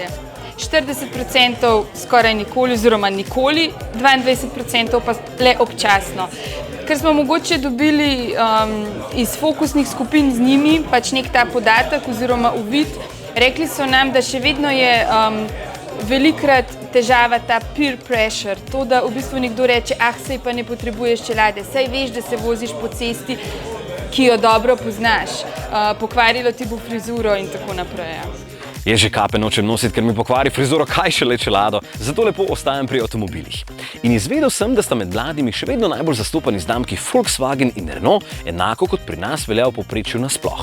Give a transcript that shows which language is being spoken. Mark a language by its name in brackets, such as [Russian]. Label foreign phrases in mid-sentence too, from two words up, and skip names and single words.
[Slovenian] 40% skoraj nikoli oziroma nikoli, 22% pa le občasno. Ker smo mogoče dobili iz fokusnih skupin z njimi pač nek ta podatek oziroma uvid, rekli so nam, da še vedno je velikokrat težava ta [English] peer pressure, [Slovenian] to, da v bistvu nekdo reče, saj pa ne potrebuješ čelade, saj veš, da se voziš po cesti, ki jo dobro poznaš, pokvarilo ti bo frizuro in tako naprej. Jaz že kape nočem nositi, ker mi pokvari frizuro, kaj šele čelado, zato lepo ostajam pri avtomobilih. In izvedel sem, da sta med mladimi še vedno najbolj zastopani znamki Volkswagen in Renault, enako kot pri nas velja v povprečju nasploh.